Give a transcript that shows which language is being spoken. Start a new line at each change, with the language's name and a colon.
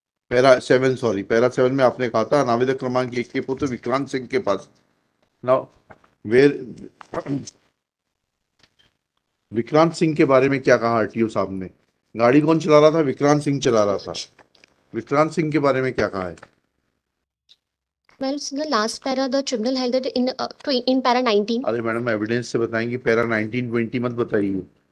Hindi: Para 7 में आपने कहा था अनावेदक क्रमांक 1 के पुत्र विक्रांत सिंह के पास।
English: now where
Hindi: विक्रांत सिंह के बारे में क्या कहा आरटीओ साहब ने? गाड़ी कौन चला रहा था? विक्रांत सिंह चला रहा था। विक्रांत सिंह के बारे में क्या कहा है?
English: Well, in the last para, the tribunal held that in para 19.
Hindi: अरे मैडम एविडेंस से बताएंगे, पैरा 1920 मत बताइए।